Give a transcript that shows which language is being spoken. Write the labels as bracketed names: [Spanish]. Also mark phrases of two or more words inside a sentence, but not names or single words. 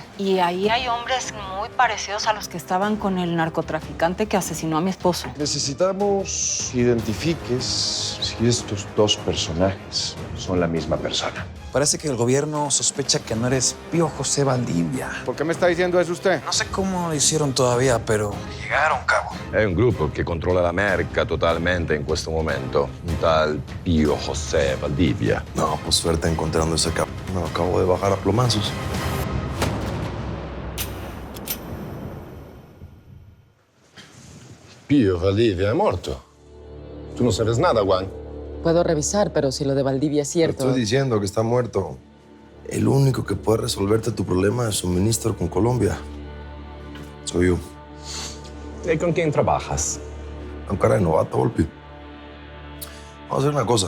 [Spanish] Y ahí hay hombres muy parecidos a los que estaban con el narcotraficante que asesinó a mi esposo. Necesitamos identifiques si estos dos personajes son la misma persona. Parece que el gobierno sospecha que no eres Pío José Valdivia. ¿Por qué me está diciendo eso usted? No sé cómo lo hicieron todavía, pero llegaron, cabo. [Italian] È un gruppo che controlla l'America totalmente in questo momento. [Spanish] Un tal Pío José Valdivia. No, pues suerte encontrando ese capo. Me lo acabo de bajar a plomazos. [Italian] Pío Valdivia è morto. [Spanish] Tú no sabes nada, Juan. Puedo revisar, pero si lo de Valdivia es Te cierto... estoy diciendo que está muerto. El único que puede resolverte tu problema de suministro con Colombia soy yo. ¿Y con quién trabajas? Un cara de novato, Volpi. Vamos a hacer una cosa.